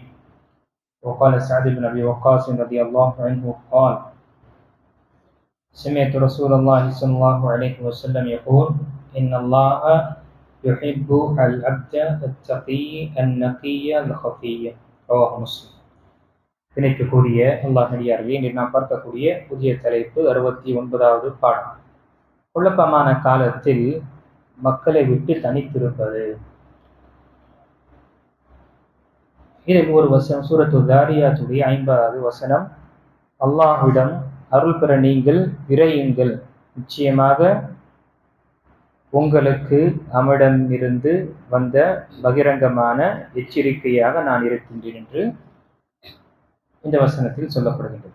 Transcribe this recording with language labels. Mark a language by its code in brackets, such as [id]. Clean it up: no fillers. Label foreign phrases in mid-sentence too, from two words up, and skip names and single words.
[ar] وقال سعد بن أبي وقاص رضي الله عنه قال: سمعت رسول الله صلى الله عليه وسلم يقول: إن الله يحب العبد التقي النقي الخفي. رواه مسلم. [ta] திணைக்கக்கூடிய அல்லாஹ் நடிகார்களே, இன்று நாம் பார்க்கக்கூடிய புதிய தலைப்பு 69வது பாடம். குழப்பமான காலத்தில் மக்களை விட்டு தனித்திருப்பது. இதில் ஒரு வசனம், சூரத்து தாரியாத்துடைய 50வது வசனம், அல்லாஹ்விடம் அருள் பெற நீங்கள் விரையுங்கள், நிச்சயமாக உங்களுக்கு அவனிடமிருந்து வந்த பகிரங்கமான எச்சரிக்கையாக நான் இருக்கின்றேன் என்று இந்த வசனத்தில் சொல்லப்படுகின்றது.